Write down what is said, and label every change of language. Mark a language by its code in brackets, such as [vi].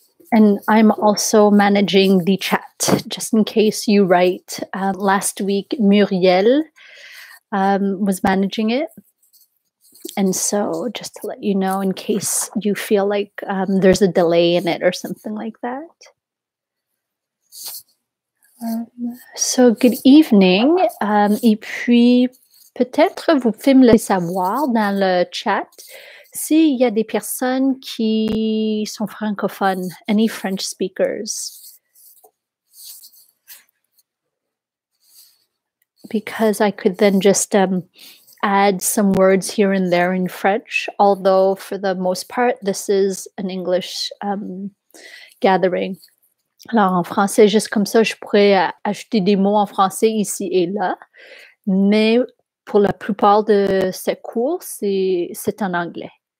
[en] And I'm also managing the chat, just in case you write. Last week, Muriel was managing it. And so, just to let you know, in case you feel like there's a delay in it or something like that. So, good evening. [fr] Et puis, peut-être vous pouvez me laisser savoir dans le chat s'il y a des personnes qui sont francophones, [en] any French speakers. Because I could then just add some words here and there in French, although for the most part, this is an English gathering. [fr] Alors, en français, juste comme ça, je pourrais ajouter des mots en français ici et là, mais pour la plupart de ces cours, c'est en anglais.